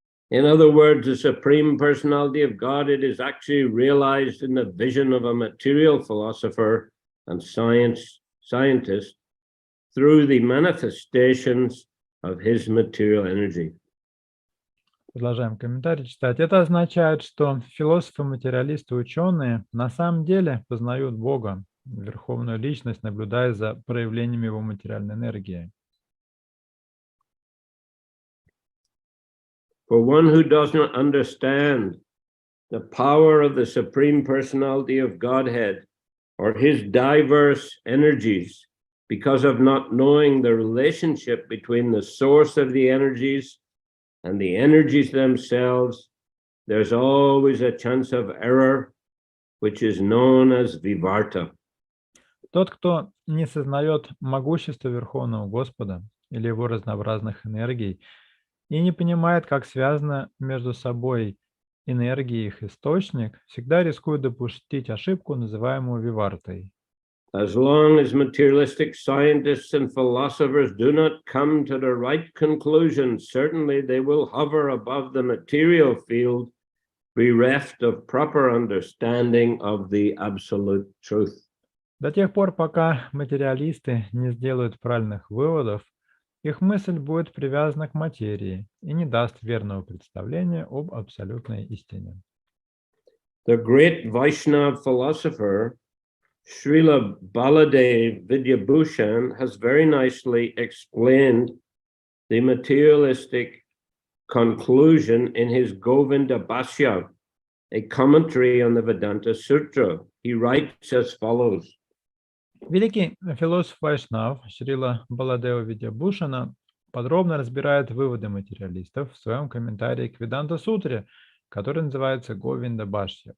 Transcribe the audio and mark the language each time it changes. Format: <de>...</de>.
<en>In other words, the Supreme Personality of Godhead is actually realized in the vision of a material philosopher and scientist through the manifestations of his material energy.</en> <ru>Продолжаем комментарий читать. Это означает, что философы, материалисты, ученые на самом деле познают Бога Верховную личность, наблюдая за проявлениями его материальной энергии.</ru> <en>For one who does not understand the power of the Supreme Personality of Godhead or his diverse energies, because of not knowing the relationship between the source of the energies and the energies themselves, there's always a chance of error, which is known as vivarta.</en> <ru>Тот, кто не сознает могущества Верховного Господа или его разнообразных энергий и не понимает, как связаны между собой энергии и их источник, всегда рискует допустить ошибку, называемую вивартой.</ru> <en>As long as materialistic scientists and philosophers do not come to the right conclusion, certainly they will hover above the material field, bereft of proper understanding of the absolute truth.</en> <ru>До тех пор, пока материалисты не сделают правильных выводов, их мысль будет привязана к материи и не даст верного представления об абсолютной истине.</ru> <en>The great Vaishnava philosopher Srila Baladev Vidyabhushan has very nicely explained the materialistic conclusion in his Govinda Bhashya, a commentary on the Vedanta Sutra. He writes as follows.</en> <ru>Великий философ Вайшнав Шрила Баладева Видьябхушана подробно разбирает выводы материалистов в своем комментарии к Веданта-сутре, который называется Говинда Бхашья.</ru>